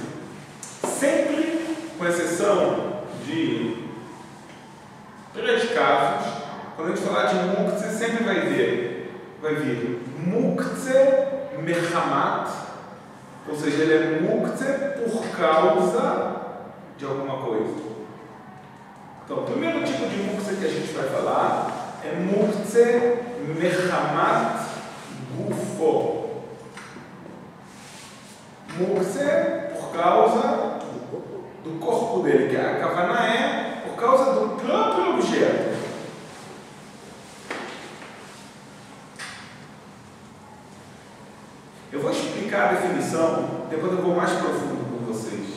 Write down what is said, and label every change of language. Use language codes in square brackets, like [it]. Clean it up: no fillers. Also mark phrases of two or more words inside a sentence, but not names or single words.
[pt] Sempre, com exceção de 3 casos, quando a gente falar de muktzeh, sempre vai vir [he] מוקצה מחמת, [pt] ou seja, ele é muktzeh por causa de alguma coisa. Então, o primeiro tipo de muktzeh que a gente vai falar é [he] מוקצה מחמת גופו. [pt] Muktzeh por causa do corpo dele, que a kavaná é por causa do próprio objeto. Eu vou explicar a definição, depois eu vou mais profundo com vocês.